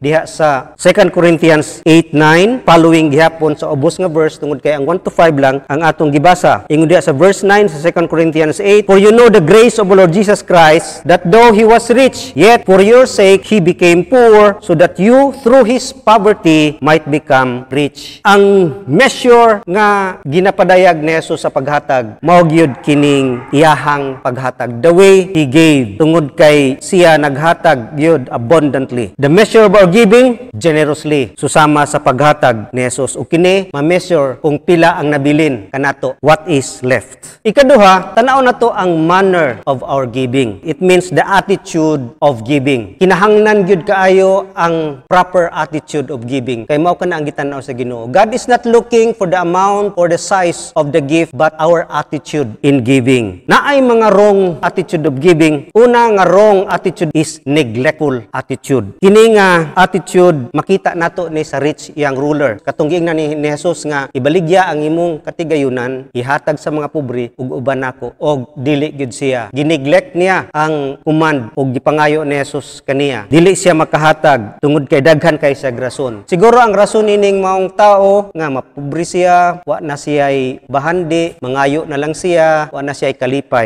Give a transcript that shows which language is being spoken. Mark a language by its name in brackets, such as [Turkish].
[Cebuano] Diha sa 2 Corinthians 8:9, following gihapon sa ubos nga verse tungod kay ang 1-5 lang ang atong gibasa. Ingon diha sa verse 9 sa 2 Corinthians 8, [English] for you know the grace of the Lord Jesus Christ, that though He was rich, yet for your sake He became poor, so that you through His poverty might become rich. [Cebuano] Ang measure nga ginapadayag ni Jesus sa paghatag, mao gyud kining iyahang paghatag. [English] The way He gave, [Cebuano] tungod kay siya naghatag gyud abundantly. [English] The measure of our giving, generously. [Cebuano] Susama sa paghatag ni Jesus. O kini ma-measure kung pila ang nabilin kanato, [English] what is left. [Cebuano] Ikaduha, tanaw na to ang [English] manner of our giving. It means the attitude of giving. [Cebuano] Kinahanglan gyud kaayo ang [English] proper attitude of giving. [Cebuano] Kay mao kana ang gitanaw sa Ginoo. [English] God is not looking for the amount or the size of the gift, but our attitude in giving. [Cebuano] Naay mga [English] wrong attitude of giving. [Cebuano] Una nga [English] wrong attitude is neglectful attitude. [Cebuano] Kini nga attitude makita nato ni sa rich young ruler. Katong giingnan ni Jesus nga ibaligya ang imong katigayunan, ihatag sa mga pobre ug uban nako, og dili gyud siya. Gineglect niya ang command ug gipangayo ni Jesus kaniya. Dili siya makahatag tungod kay daghan kay sa rason. Siguro ang rason ining maong tao nga mapobre siya, wa na siya'y bahandi, mangayo na lang siya, wa na siya'y kalipay.